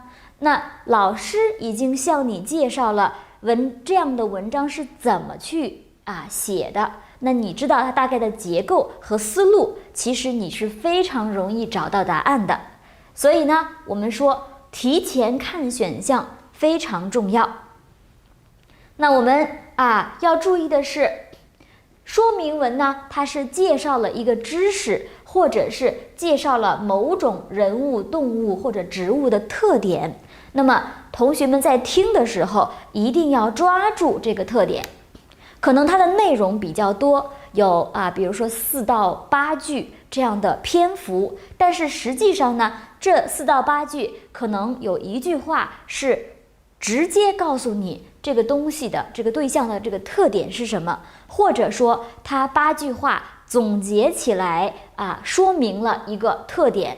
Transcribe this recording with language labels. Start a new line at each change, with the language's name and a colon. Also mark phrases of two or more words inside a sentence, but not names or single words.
Chinese: 那老師已經向你介紹了這樣的文章是怎麼去寫的，那你知道它大概的結構和思路，其實你是非常容易找到答案的。所以呢，我們說提前看選項非常重要。那我们要注意的是，說明文呢，它是介紹了一個知識，或者是介紹了某種人物、動物或者植物的特點。那麼同學們在聽的時候，一定要抓住這個特點。可能它的內容比較多，有比如說4到8句這樣的篇幅，但是實際上呢，這4到8句可能有一句話是直接告訴你這個東西的這個對象的這個特點是什麼，或者說它8句話總結起來說明了一個特點。